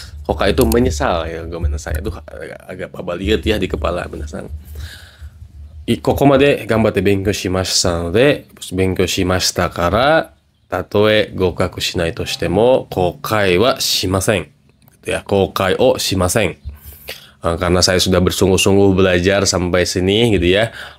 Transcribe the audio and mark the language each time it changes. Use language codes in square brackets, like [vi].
[id] Koukai itu menyesal ya, gue menasang. Itu agak babaliat ya di kepala menasang. [ja] ここまで頑張って勉強しましたので、勉強しましたから、たとえ合格しないとしても、後悔はしません。 Ya, 後悔をしません。 [id] Karena saya sudah bersungguh-sungguh belajar sampai sini gitu ya.